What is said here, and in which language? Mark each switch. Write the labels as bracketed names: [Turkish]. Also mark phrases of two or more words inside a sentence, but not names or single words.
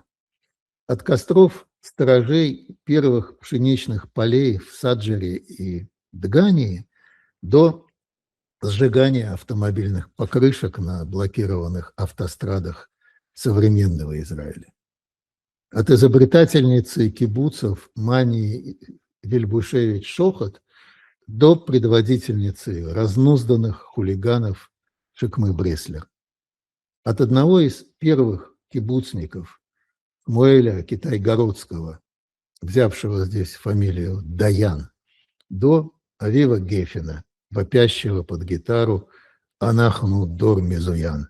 [Russian] От костров сторожей первых пшеничных полей в Саджере и Дгании до сжигания автомобильных покрышек на блокированных автострадах современного Израиля. От изобретательницы кибуцев Мани Вильбушевич-Шохот до предводительницы разнузданных хулиганов Шикмы Бреслер. От одного из первых кибуцников Муэля Китай-Городского, взявшего здесь фамилию Даян, до Авива Гефена, вопящего под гитару [Hebrew] «אנחנו דור מזוין».